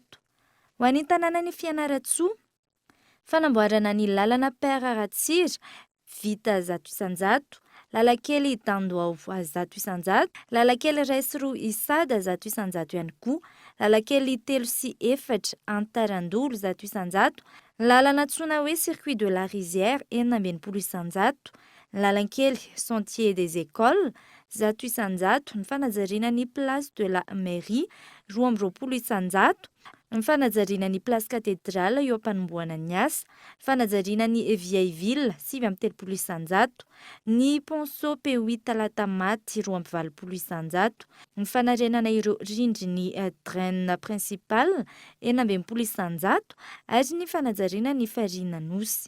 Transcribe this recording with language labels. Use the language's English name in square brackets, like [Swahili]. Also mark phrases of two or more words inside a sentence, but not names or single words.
[Malagasy] Ho an'ny tanànan'ny Fianaratsoa, fanamboarana ny lalana Père Ratsira vita 100, lalankely Tandoao 100, lalankely Raisiro Isada 100 ihany koa, lalankely 3 sy 4 Antarandolo 100, lalana antsoina hoe circuit de la Rizière 100, lalankely Sentier des Écoles zato isanjato ny fanajariana ny place de la mairie, 20 isanjato ny fanajariana ny place cathédrale eo am-panomboana ny asa, fanajariana ny [French] vieille ville [Malagasy] 7 isanjato, ny ponceau P8 talata maty 20 isanjato, ny fanarenana ireo rindriny [French] draine principal [Malagasy] 20 isanjato ary ny fanajariana ny farina nosy.